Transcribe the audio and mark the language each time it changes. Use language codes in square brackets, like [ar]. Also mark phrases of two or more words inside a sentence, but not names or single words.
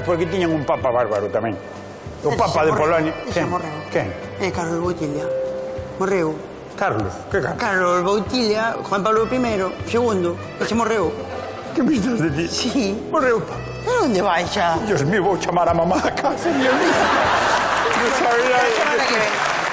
[gl] Porque tiñan un papa bárbaro tamén. O papa de Polonia. Ese morreu. Quen? Carlos Boutilla. Morreu. Carlos. Que Carlos? Carlos Boutilla, Juan Pablo I, segundo, ese morreu. Que me estás de ti? Sí. Morreu o papa. A onde vai xa? [es] Dios mío, [gl] vou chamar a mamá a casa. [es] Dios mío. No sabía. [gl] A semana que ven.